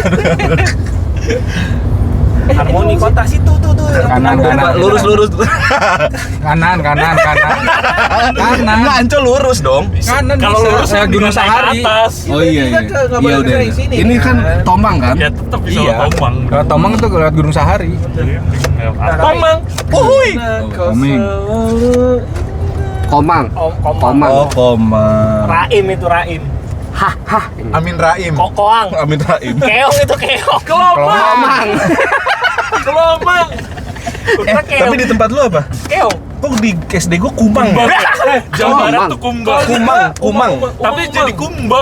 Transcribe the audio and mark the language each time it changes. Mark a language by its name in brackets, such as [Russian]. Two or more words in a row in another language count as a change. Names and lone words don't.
[Indonesian] Harmoni kota situ tuh. Kanan, kanan. Lurus. Kanan. Kanan. Enggak Ancol lurus dong. Kanan. Kalau bisa. lurus Saya Gunung naik ke Sahari. atas. Oh iya Kita iya. ke- nggak Iya boleh udah. dari sini, Ini kan kan? Tomang kan? Ya tetap bisa Iya. Tomang. Kalau Tomang tuh lewat Gunung Sahari. Tomang. Uhuy. Komeng. Komang. Komang. Komang. Oh Komang. Raim itu Raim. Amin Raim. Koang. Amin Raim. Keong itu keong. Kelomang. Kelomang. Udah keong. Tapi di tempat lu apa? Keong. Kok di SD gua Kumang. Jawa Barat tuh kumbang. Kumang. Tapi jadi kumbang.